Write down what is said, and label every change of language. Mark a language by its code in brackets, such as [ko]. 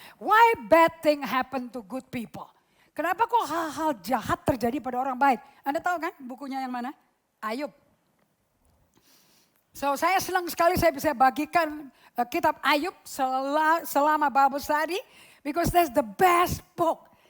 [en] Why bad thing happen to good people? [id] Kenapa kok hal-hal jahat terjadi pada orang baik? Anda tahu kan bukunya yang mana? Ayub. So saya senang sekali saya bisa bagikan kitab Ayub selama Bible study. [en] Because that's the best book.